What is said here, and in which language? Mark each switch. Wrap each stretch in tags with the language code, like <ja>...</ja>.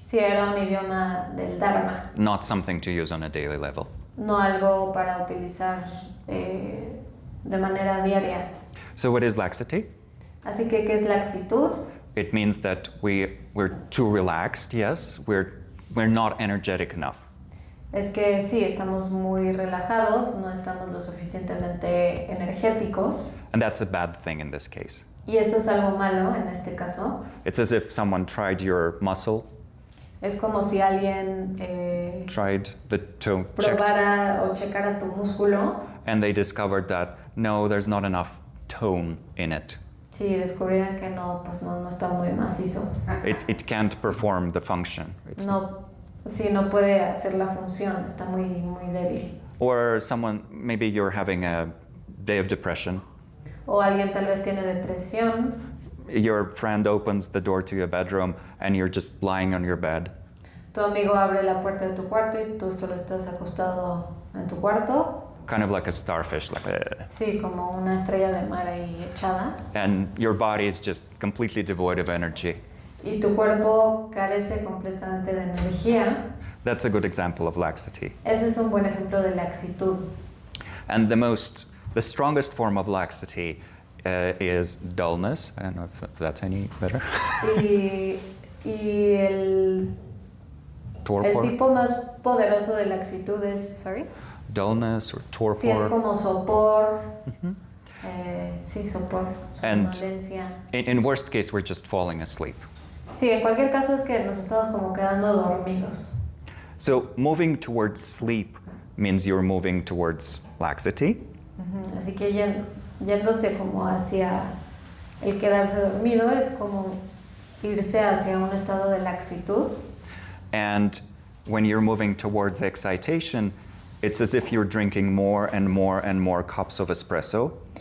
<es>Sí, era un idioma del Dharma,</es> <en>not something to use on a daily level.</en> <es>no algo para utilizar de manera diaria.</es> <en>So what is laxity?</en> <es>Así que, ¿qué es laxitud?</es> <en>It means that we're too relaxed, yes. We're not energetic enough.</en> <es>Es que sí, estamos muy relajados, no estamos lo suficientemente energéticos.</es> <en>And that's a bad thing in this case.</en> <es>Y eso es algo malo en este caso.</es> <en>It's as if someone tried your muscle,</en> <es>Es como si alguien</es> <en>tried the toe, checked,</en> <es>probara o checara tu músculo.</es> <en>and they discovered that no, there's not enough tone in it.</en> <es>Si descubrieran que no, pues no está muy macizo.</es> <en>It can't perform the function.</en> <es>No, sí, no puede hacer la función, está muy débil.</es> <en>Or someone, maybe you're having a day of depression.</en> <es>O alguien tal vez tiene depresión.</es> <en>Your friend opens the door to your bedroom and you're just lying on your bed.</en> <es>Tu amigo abre la puerta de tu cuarto y tú solo estás acostado en tu cuarto.</es> <en>Kind of like a starfish, like</en> <es>Sí, como una estrella de mar ahí echada.</es> <en>and your body is just completely devoid of energy.</en> <es>Y tu cuerpo carece completamente de energía.</es> <en>That's a good example of laxity.</en> <es>Ese es un buen ejemplo de laxitud.</es> <en>And the strongest form of laxity is dullness. I don't know if that's any better.</en> <es>Y el</es> <en>Torpor.</en> <es>tipo más poderoso de laxitud es,</es> <en>Dullness or torpor.</en> <es>Sí, es como sopor. Mhm. Sí, sopor,</es> <en>And-</en> <es>somnolencia.</es> <en>In worst case, we're just falling asleep.</en> <es>Sí, en cualquier caso es que nos estamos como quedando dormidos.</es> <en>So moving towards sleep means you're moving towards laxity.</en> <es>Ujú, así que yéndose como hacia el quedarse dormido es como irse hacia un estado de laxitud.</es> <en>And when you're moving towards excitation, it's as if you're drinking more and more and more cups of espresso.</en>